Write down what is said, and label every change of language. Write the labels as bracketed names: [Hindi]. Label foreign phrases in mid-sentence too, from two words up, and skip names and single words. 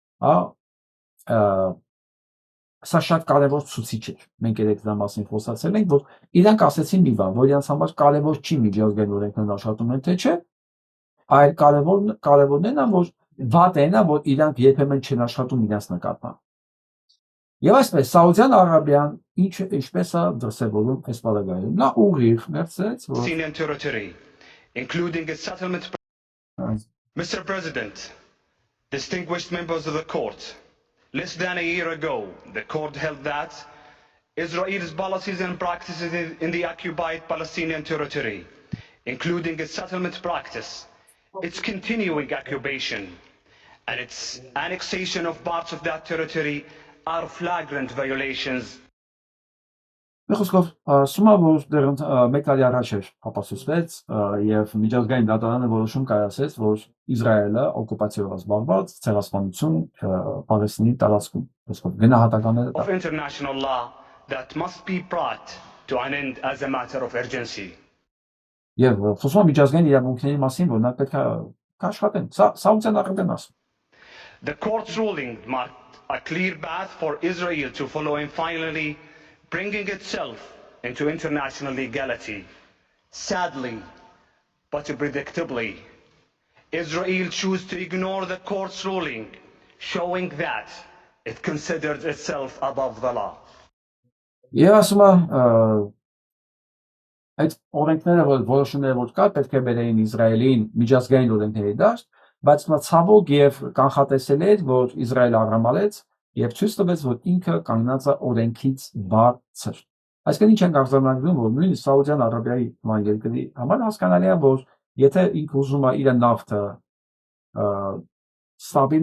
[Armenian] սա շատ կարևոր ցուցիչ էր, մենք երեք դրա մասին խոսացել ենք, որ իրանք ասեցին մի բան, որ իրանց համար կարևոր չի միջազգային օրենքներն աշխատում են թե չէ, այլ կարևորն է նա, որ վատ է նա, որ իրանք երբեմն չեն աշխատում իրենց նկատմամբ։ Եվ այսպես Սաուդյան Արաբիան ինչպես է դրսևորում այս պարագայում, նա ուղիղ մերձեց, որ [English] Palestinian territory, including its settlement. Mr. President, distinguished members of the court, less than a year ago, the court held that Israel's policies and practices in the occupied Palestinian territory, including its settlement practice, its continuing occupation, and its annexation of parts of that territory are flagrant violations. [Armenian] Խոսքով սումա որ դեռ մեկ տարի առաջ էր ապացուցվեց եւ միջազգային դատարանը որոշում կայացրեց, որ Իսրայելը օկուպացիայով զբաղված ցեղասպանություն Պալեստինի տարածքում, խոսքով գնահատականները [English] of international law that must be brought to an end as a matter of urgency. [Armenian] Եվ խոսում միջազգային իրավունքների մասին, որ նա պետք է աշխատեն, Սաուդյան Արաբիան ասում. [English] The court's ruling marked a clear path for Israel to follow in finally bringing itself into international legality. Sadly, but predictably, Israel chose to ignore the court's ruling, showing that it considered itself above the law. [Armenian] Եվ ասում է այդ օրենքները, որ որոշումները որ կար, պետք է բերեին Իսրայելին միջազգային օրենքների դաշտ, բայց նա ցավոք եւ կանխատեսել էր, որ Իսրայելը արհամարեց եւ ցույց տվեց, որ ինքը կանգնած է օրենքից բարձր։ Այսինքն ինչ ենք արձանագրում, որ նույնիսկ Սաուդյան Արաբիայի նման երկրի համար հասկանալի է, որ եթե ինքը ուզում է իր նավթը ստաբիլ